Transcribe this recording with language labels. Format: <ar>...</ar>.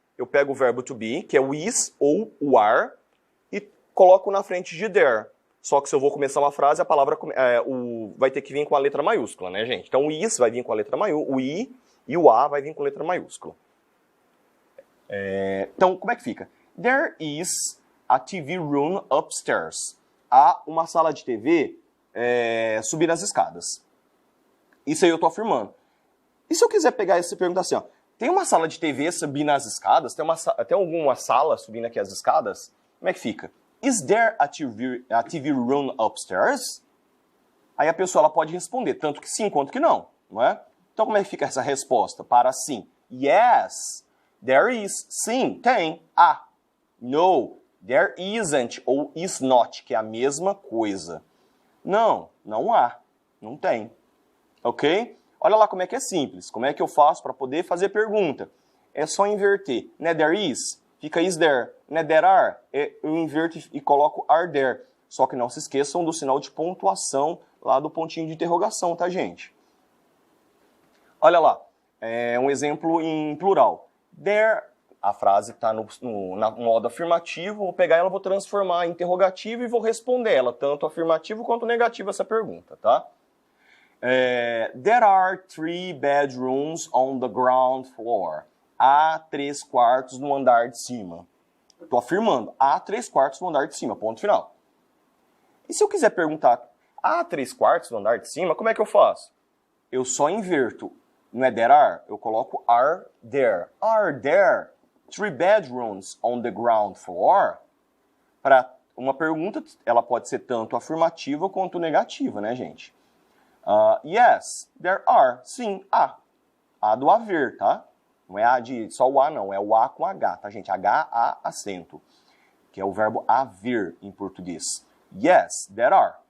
<pt>Eu pego o verbo to be, que é o is ou o are, e coloco na frente de there. Só que se eu vou começar uma frase, a palavra vai ter que vir com a letra maiúscula, né, gente? Então o is vai vir com a letra maiúscula, o i e o a vai vir com letra maiúscula. Então, como é que fica?</pt> <en>There is a TV room upstairs.</en> <pt>Há uma sala de TV subindo as escadas. Isso aí eu tô afirmando. E se eu quiser pegar essa pergunta assim, ó, tem uma sala de TV subindo as escadas? Tem alguma sala subindo aqui as escadas? Como é que fica?</pt> <en>Is there a TV room upstairs?</en> <pt>Aí a pessoa ela pode responder tanto que sim quanto que não, não é? Então como é que fica essa resposta para sim?</pt> <en>Yes, there is.</en> <pt>Sim, tem.</pt> <en>No, there isn't ou is not,</en> <pt>que é a mesma coisa. Não, não há. Não tem. Ok? Olha lá como é que é simples. Como é que eu faço para poder fazer pergunta? É só inverter. Né,</pt> <en>there is?</en> <pt>Fica</pt> <en>is there.</en> <pt>Né,</pt> <en>there are?</en> <pt>Eu inverto e coloco</pt> <en>are there.</en> <pt>Só que não se esqueçam do sinal de pontuação lá do pontinho de interrogação, tá, gente? Olha lá. Um exemplo em plural. There, a frase está no modo afirmativo. Vou pegar ela, vou transformar em interrogativo e vou responder ela, tanto afirmativo quanto negativo essa pergunta, tá?</pt> <en>There are 3 bedrooms on the ground floor.</en> <pt>Há 3 quartos no andar de cima. Estou afirmando, há 3 quartos no andar de cima, ponto final. E se eu quiser perguntar, há 3 quartos no andar de cima, como é que eu faço? Eu só inverto, não é</pt> <en>there are?</en> <pt>Eu coloco</pt> <en>are there. Are there 3 bedrooms on the ground floor?</en> <pt>Para uma pergunta, ela pode ser tanto afirmativa quanto negativa, né, gente?</pt> <en>Yes, there are.</en> <pt>Sim, há. Há do haver, tá? Não é A de só o A, não. É o A com H, tá, gente? H-A acento. Que é o verbo haver em português.</pt> <en>Yes, there are.</en>